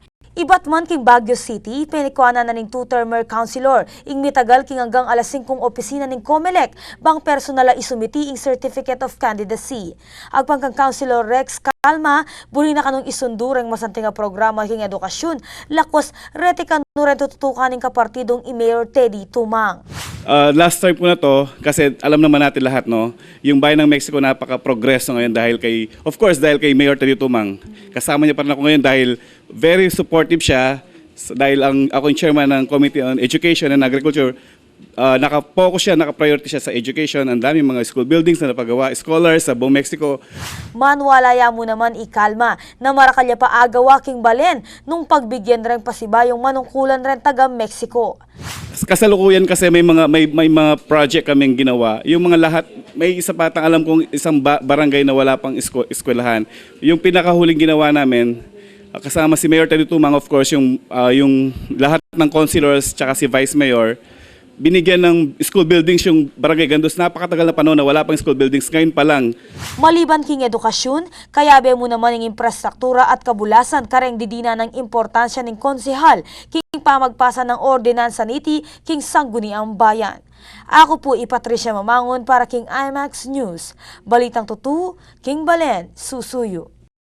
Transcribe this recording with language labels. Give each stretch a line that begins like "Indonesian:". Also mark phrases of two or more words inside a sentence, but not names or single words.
Pampanga: Iba't man king Baguio City, pinikuanan na ning
English: two-termer councilor,
Pampanga: ing mitagal king hanggang alas 5 opisina ning COMELEC, bang personal isumiti ing Certificate of Candidacy. Agpang kang Councilor Rex Calma, buli na kanong isundureng masanting nga programa king edukasyon, lakos reti kanuren tututukan ning kapartidong i-Mayor Teddy Tumang.
Filipino: Last time po na to, kasi alam naman natin lahat, no, yung bayan ng Mexico napaka-progreso ngayon dahil kay,
English: of course,
Filipino: dahil kay Mayor Teddy Tumang. Kasama niya pa rin ako ngayon dahil
English: very supportive
Filipino: siya, dahil ako yung chairman ng Committee on Education and Agriculture. Naka-focus siya, naka-priority siya sa education. Ang daming mga
English: school buildings
Filipino: na napagawa, scholars sa buong Mexico.
Pampanga: Manwalaya mo naman ikalma na marakalya pa agawa king Balen nung pagbigyan rin pasibayong manungkulan rin taga Mexico.
Filipino: Kasalukuyan kasi may mga project kaming ginawa. Yung mga lahat, may isa patang alam kong isang barangay na wala pang eskwelahan. Yung pinakahuling ginawa namin, kasama si Mayor Teddy Tumang,
English: of course,
Filipino: yung lahat ng councilors tsaka si Vice Mayor, binigyan ng
English: school buildings
Filipino: yung Barangay Gandos. Napakatagal na panahon na wala pang
English: school buildings,
Filipino: ngayon pa lang.
Pampanga: Maliban king edukasyon, kayabe mo naman ng infrastruktura at kabulasan kareng didina ng importansya ng konsehal king pamagpasa ng ordinansa niti king sangguniang bayan. Ako po Patricia Mamangon para king IMAX News. Balitang tutu, king Balen, susuyo.